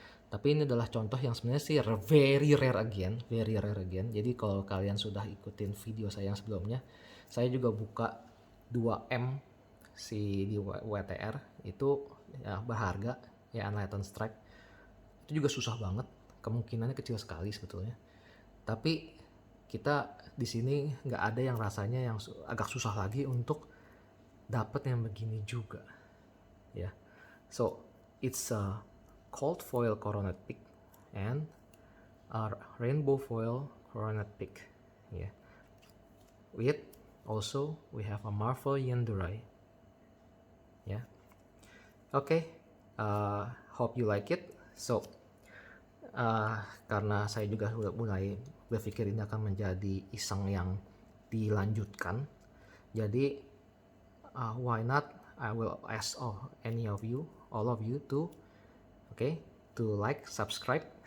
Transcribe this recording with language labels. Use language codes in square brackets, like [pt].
[id] Tapi ini adalah contoh yang sebenarnya sih [en] very rare again. [id] Jadi kalau kalian sudah ikutin video saya yang sebelumnya, saya juga buka 2M di WTR itu ya berharga ya, Unlightened Strike itu juga susah banget, kemungkinannya kecil sekali sebetulnya. Tapi kita di sini nggak ada yang rasanya yang agak susah lagi untuk dapat yang begini juga ya. [en] So it's a cold foil coronet pick and a rainbow foil coronet pick ya. With also we have a Marvel Yandere ya. Okay, hope you like it. [id] So karena saya juga sudah mulai berpikir ini akan menjadi iseng yang dilanjutkan, jadi [en] why not I will ask all of you to like, subscribe.